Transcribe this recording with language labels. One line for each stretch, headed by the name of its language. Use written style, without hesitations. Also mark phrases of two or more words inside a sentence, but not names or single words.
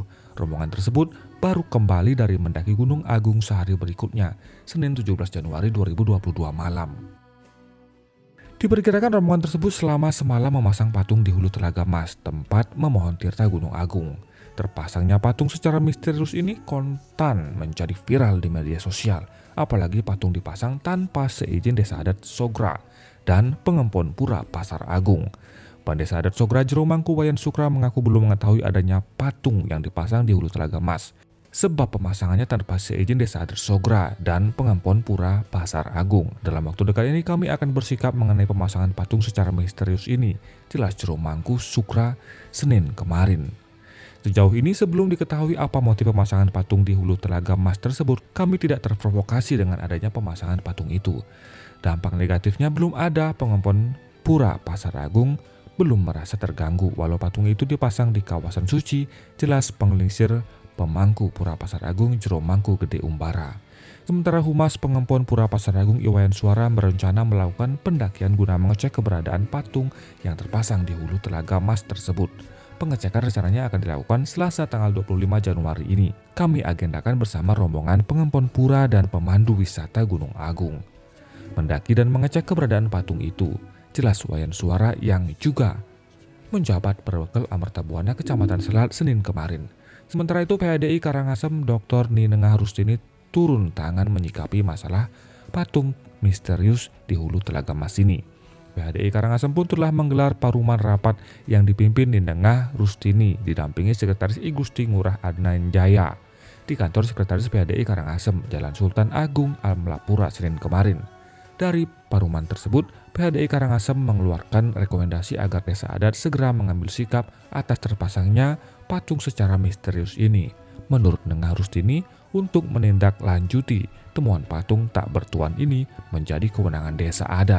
Indonesian: Rombongan tersebut baru kembali dari mendaki Gunung Agung sehari berikutnya, Senin 17 Januari 2022 malam. Diperkirakan rombongan tersebut selama semalam memasang patung di hulu Telaga Mas, tempat memohon tirta Gunung Agung. Terpasangnya patung secara misterius ini kontan menjadi viral di media sosial, apalagi patung dipasang tanpa seizin Desa Adat Sogra dan Pengempon Pura Pasar Agung. Desa Adat Sogra Jero Mangku Wayan Sukra mengaku belum mengetahui adanya patung yang dipasang di hulu Telaga Mas, sebab pemasangannya tanpa seizin Desa Adat Sogra dan Pengempon Pura Pasar Agung. Dalam waktu dekat ini kami akan bersikap mengenai pemasangan patung secara misterius ini, jelas Jero Mangku Sukra Senin kemarin. Sejauh ini sebelum diketahui apa motif pemasangan patung di hulu Telaga Mas tersebut, kami tidak terprovokasi dengan adanya pemasangan patung itu. Dampak negatifnya belum ada. Pengempon Pura Pasar Agung belum merasa terganggu walau patung itu dipasang di kawasan suci, jelas pengelisir Pemangku Pura Pasar Agung Jero Mangku Gede Umbara. Sementara Humas Pengempon Pura Pasar Agung Iwayan Suara berencana melakukan pendakian guna mengecek keberadaan patung yang terpasang di hulu Telaga Mas tersebut. Pengecekan rencananya akan dilakukan Selasa tanggal 25 Januari ini. Kami agendakan bersama rombongan Pengempon Pura dan pemandu wisata Gunung Agung mendaki dan mengecek keberadaan patung itu, jelas Wayan Suara yang juga menjabat perwakilan Amertabuana Kecamatan Selat Senin kemarin. Sementara itu PHDI Karangasem Dr. Ninengah Rustini turun tangan menyikapi masalah patung misterius di hulu Telaga Mas ini. PHDI Karangasem pun telah menggelar paruman rapat yang dipimpin Ninengah Rustini didampingi Sekretaris I Gusti Ngurah Adnan Jaya di kantor Sekretaris PHDI Karangasem, Jalan Sultan Agung, Almlapura Senin kemarin. Dari paruman tersebut, PHDI Karangasem mengeluarkan rekomendasi agar desa adat segera mengambil sikap atas terpasangnya patung secara misterius ini. Menurut Nengah Rustini, untuk menindaklanjuti temuan patung tak bertuan ini menjadi kewenangan desa adat.